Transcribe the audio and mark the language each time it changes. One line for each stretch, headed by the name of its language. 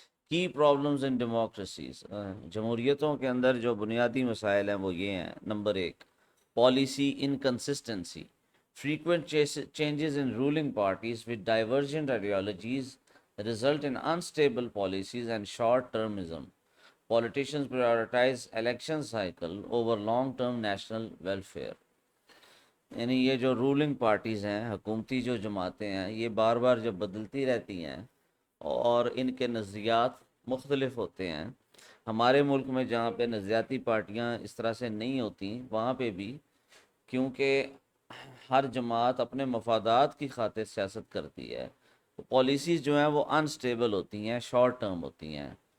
English: Key problems in democracies.
Urdu: جمہوریتوں کے اندر جو بنیادی مسائل ہیں وہ یہ ہیں. Number 1،
English: policy inconsistency. Frequent changes in ruling parties with divergent ideologies result in unstable policies and short-termism. Politicians prioritize election cycle over long-term national welfare.
Urdu: یعنی یہ جو رولنگ پارٹیز ہیں، حکومتی جو جماعتیں ہیں، یہ بار بار جب بدلتی رہتی ہیں اور ان کے نظریات مختلف ہوتے ہیں. ہمارے ملک میں جہاں پہ نظریاتی پارٹیاں اس طرح سے نہیں ہوتی، وہاں پہ بھی کیونکہ ہر جماعت اپنے مفادات کی خاطر سیاست کرتی ہے، تو پالیسیز جو ہیں وہ انسٹیبل ہوتی ہیں، شارٹ ٹرم ہوتی ہیں.